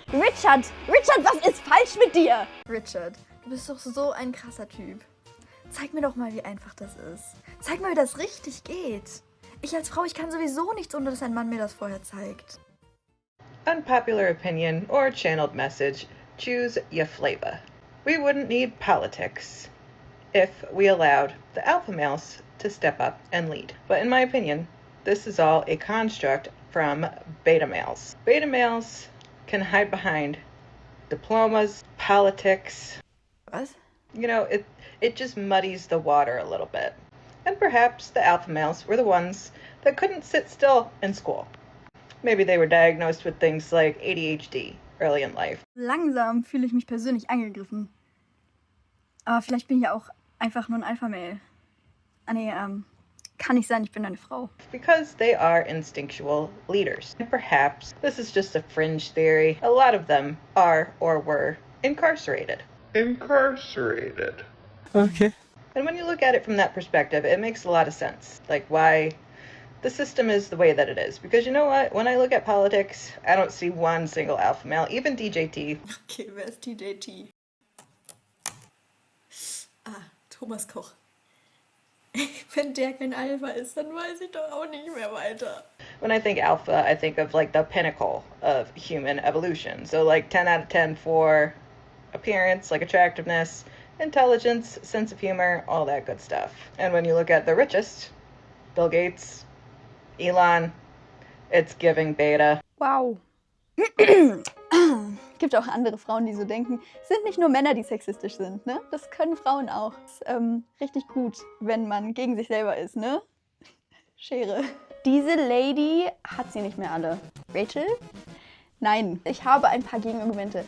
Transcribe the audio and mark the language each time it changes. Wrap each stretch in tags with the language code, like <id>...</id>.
<de>Richard, was ist falsch mit dir? Richard, du bist doch so ein krasser Typ. Zeig mir doch mal, wie einfach das ist. Zeig mal, wie das richtig geht. Ich als Frau, ich kann sowieso nichts, ohne dass ein Mann mir das vorher zeigt.</de> <en>Unpopular opinion or channeled message, choose your flavor. We wouldn't need politics if we allowed the alpha males to step up and lead. But in my opinion, this is all a construct from beta males. Beta males can hide behind diplomas, politics.</en> <de>Was?</de> <en>You know, it just muddies the water a little bit. And perhaps the alpha males were the ones that couldn't sit still in school. Maybe they were diagnosed with things like ADHD early in life.</en> <de>Langsam fühle ich mich persönlich angegriffen. Aber vielleicht bin ich ja auch einfach nur ein Alpha-Male. Ah nee, kann nicht sein, ich bin eine Frau.</de> <en>Because they are instinctual leaders. And perhaps this is just a fringe theory. A lot of them are or were incarcerated. Okay. And when you look at it from that perspective, it makes a lot of sense. Like why the system is the way that it is. Because you know what? When I look at politics, I don't see one single alpha male, even DJT.</en> <de>Okay, wer ist DJT? Ah, Thomas Koch. Wenn der kein Alpha ist, dann weiß ich doch auch nicht mehr weiter.</de> <en>When I think alpha, I think of like the pinnacle of human evolution. So like 10 out of 10 for appearance, like attractiveness, intelligence, sense of humor, all that good stuff. And when you look at the richest, Bill Gates, Elon, it's giving beta. Wow.</en> <de>Gibt auch andere Frauen, die so denken. Es sind nicht nur Männer, die sexistisch sind, ne? Das können Frauen auch. Das ist richtig gut, wenn man gegen sich selber ist, ne? Schere. Diese Lady hat sie nicht mehr alle. Rachel? Nein, ich habe ein paar Gegenargumente.</de>